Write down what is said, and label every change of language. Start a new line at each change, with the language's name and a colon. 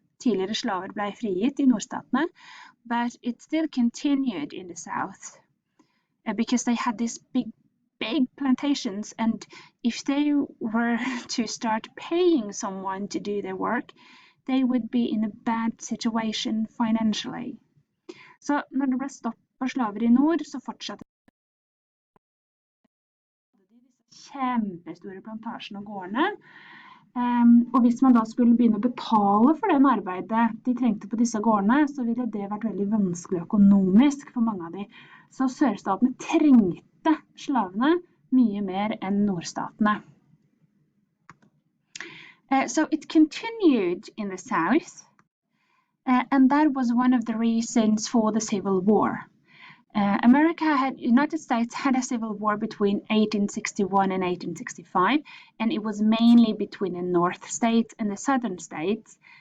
Norwegian: Tidligere slaver ble frigitt I nordstatene,
English: but it still continued in the south because they had these big plantations, and if they were to start paying someone to do their work, they would be in a bad situation financially.
Norwegian: Så når det ble stopp på slaver I nord, så fortsatte disse kjempestore plantasjene og gårdene. Og hvis man da skulle begynne å betale for den arbeidet de trengte på disse gårdene, så ville det vært veldig vanskelig økonomisk for mange av de. Så sørstatene trengte slavene mye mer enn nordstatene.
English: So it continued in the south, and that was one of the reasons for the Civil War. United States had a civil war between 1861 and 1865, and it was mainly between the North states and the Southern states.